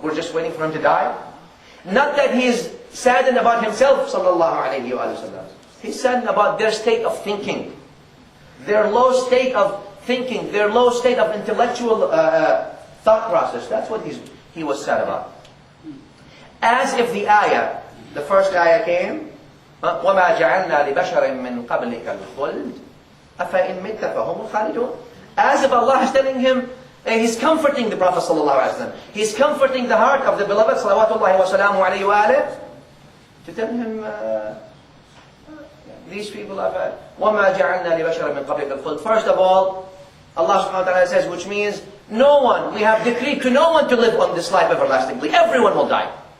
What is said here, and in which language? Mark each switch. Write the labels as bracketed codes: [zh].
[en] We're just waiting for him to die. Not that he is saddened about himself, sallallahu alayhi wa sallam. He's saddened about their state of thinking, their low state of thinking, their low state of intellectual thought process. That's what he was sad about. As if the ayah, the first ayah came, [ar] وَمَا جَعَلْنَا لِبَشَرٍ مِّن قَبْلِكَ الْخُلْدِ أَفَإِن مِتَّ فَهُمُ الْخَالِدُونَ. [en] As if Allah is telling him, He's comforting the Prophet ﷺ. He's comforting the heart of the beloved salawatullahi wa salamu alayhi wa alayhi, to tell him, these people have [ar] وَمَا جَعَلْنَا لِبَشَرٍ مِّن قَبْلِكَ الْخُلْدِ. [en] First of all, Allah subhanahu wa ta'ala says, which means no one, we have decreed to no one to live on this life everlastingly. Everyone will die.